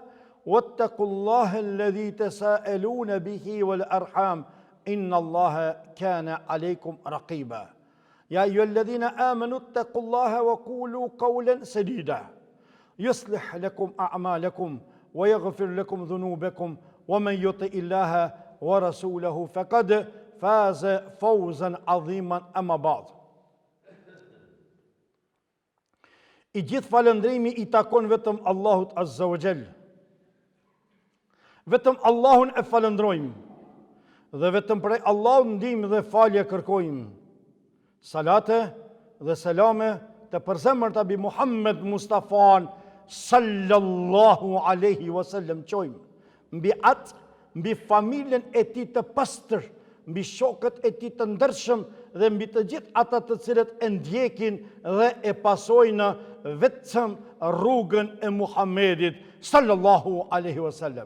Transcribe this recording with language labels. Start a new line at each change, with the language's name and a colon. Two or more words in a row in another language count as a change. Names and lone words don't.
Arabic: واتقوا الله الذي تساءلون به والأرحام إن الله كان عليكم رقيبا يا أيها الذين آمنوا اتقوا الله وقولوا قولا سديدا يصلح لكم أعمالكم ويغفر لكم ذنوبكم ومن يطع الله ورسوله فقد فاز فوزا عظيما أما بعد.
Albanian: I gjithë falëndrimi I takon vetëm Allahut
Arabic: Azza wa Jall.
Albanian: Vetëm Allahun e falëndrojmë dhe vetëm prej Allahut ndihmë dhe falje kërkojmë. Salate dhe selame të përzemërta bi Muhammed Mustafa
Arabic: sallallahu alaihi wasallam
Albanian: qojmë mbi atë, mbi familjen e tij të pastër, mbi shokët e tij të ndershëm dhe mbi të gjithë ata të cilët e ndjekin dhe e pasojnë vetëm rrugën e Muhammedit
Arabic: sallallahu alaihi wasallam.